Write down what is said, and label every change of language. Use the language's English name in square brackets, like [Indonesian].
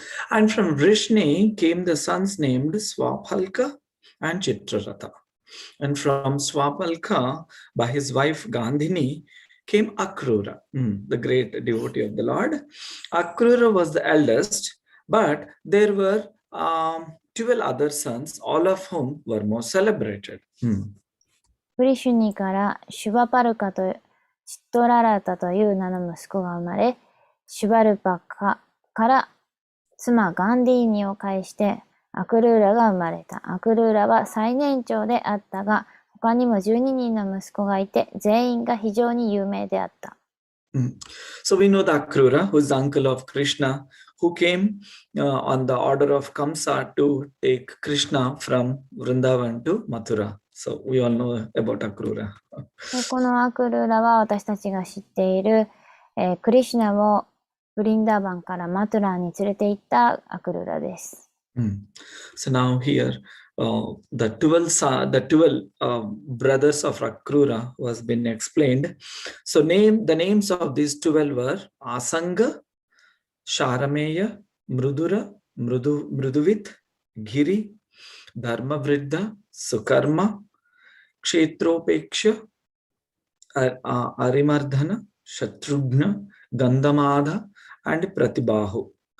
[English] And from Vrishni came the sons named Swapalka and Chitraratha. And from Swapalka, by his wife Gandhini, came Akrura, the great devotee of the Lord. Akrura was the eldest, but there were 12 other sons, all of whom were more celebrated. [Japanese] ブリシュニからシュバパルカとチットララタという名の息子が生まれ、シュバルパカから妻ガンディーニを介してアクルーラが生まれた。アクルーラは最年長であったが、他にも12人の息子がいて、全員が非常に有名であった。 [English] So we know the Akrura, who is the uncle of Krishna, who came on the order of Kamsa to take Krishna from Vrindavan to Mathura. So we all know about Akrura. [Japanese] でこのアクルーラは私たちが知っている、クリシュナをブリンダーバンからマトゥラーに連れて行ったアクルーラです。 [English] So now here the 12 brothers of Akrura was been explained. So the names of these 12 were Asanga, Sharameya, Mrudura, Mruduvit, Giri, Dharmavriddha, Sukarma, Kshetropeksha, Arimardhana, Shatrughna, Gandhamadha, and Pratibahu.